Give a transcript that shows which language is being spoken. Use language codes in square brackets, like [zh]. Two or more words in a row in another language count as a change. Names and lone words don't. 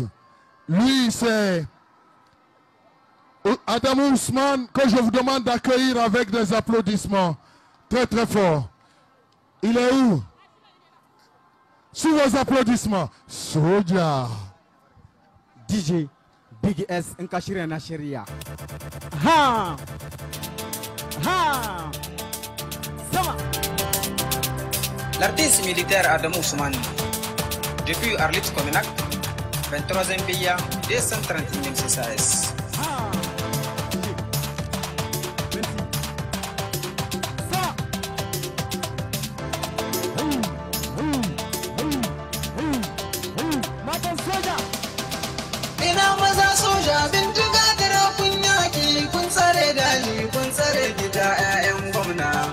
[fr] Lui, c'est Adamou Ousmane, que je vous demande d'accueillir avec des applaudissements très très forts. Il est où? Sous vos applaudissements. Soja. DJ Big S Nkashire Nasheria. Ha! Ha! Sama! L'artiste militaire Adamou Ousmane, depuis Arlit Cominac, 23e pays, 231 CSAS. [ha] Ina maza soja bindiga da kun yaki kun tsare daji kun tsare gida 'ya'yan gwamna.